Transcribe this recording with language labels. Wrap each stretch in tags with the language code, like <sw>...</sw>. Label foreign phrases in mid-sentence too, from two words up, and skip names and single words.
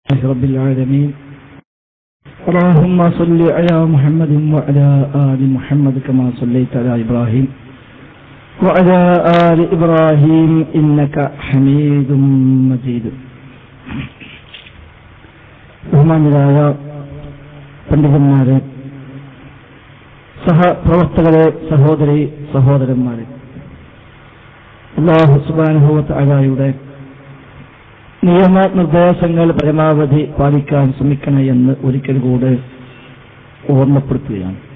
<ar>رب العالمين اللهم صل على محمد وعلى آل محمد كما صليت على إبراهيم وعلى آل إبراهيم إنك حميد مجيد.</ar> <ml>ബഹുമാന്യരായ പണ്ഡിതന്മാരെ, സഹപ്രവർത്തകരെ, സഹോദരന്മാരെ,</ml> <ar>الله سبحانه وتعالى</ar> <ml>നിയമനിർദ്ദേശങ്ങൾ പരമാവധി പാലിക്കാൻ ശ്രമിക്കണമെന്ന് ഒരിക്കൽ കൂടെ ഓർമ്മപ്പെടുത്തുകയാണ്.</ml>